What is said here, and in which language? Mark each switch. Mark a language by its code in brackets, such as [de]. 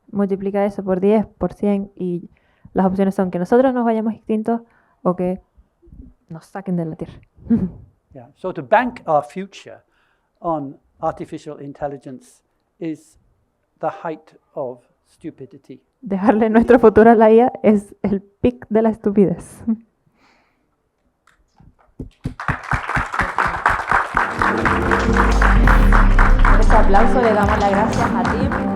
[es] Multiplica eso por 10, por 100 y las opciones son que nosotros nos vayamos extintos o que nos saquen de la Tierra. [en] Yeah. So to bank our future on artificial intelligence is the height of stupidity. [es] Dejarle nuestro futuro a la IA es el pic de la estupidez. Por ese aplauso le damos las gracias a ti.